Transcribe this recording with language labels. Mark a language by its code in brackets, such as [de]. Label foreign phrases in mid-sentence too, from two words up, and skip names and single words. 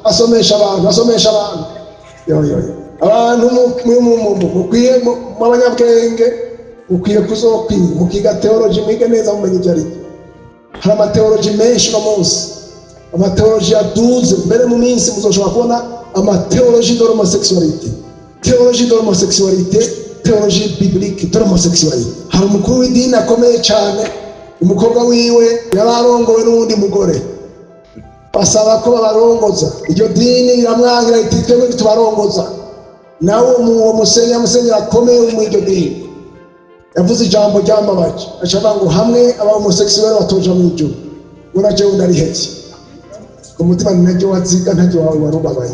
[rn] Abantu mukwiye mu abanyabwenge, mukwiye kuzokwiga, mukiga theology, mwige neza mumenye ibyo ari byo. hari amateoloji menshi uno munsi, amateoloji yaduze. Mbere mu minsi muzoshobora kubona amateoloji [fr] de l'homosexualité, théologie de l'homosexualité, théologie biblique de l'homosexualité. [rn] Hari umukuru w'idini akomeye cyane, umukobwa wiwe yararongowe n'uwundi mugore, basaba ko babarongoza. Iryo dini riramwangira riti twebwe ntitubarongoza. Nawe uwo musenyeri akomeye muri iryo dini yavuze ijambo ryambabaje, acavuga ngo hamwe aba homosexuel batoja mu ijuru, ngo na jewe ndarihevye ku mutima, ni naryo waziga, ntaryo wawe warubabaye.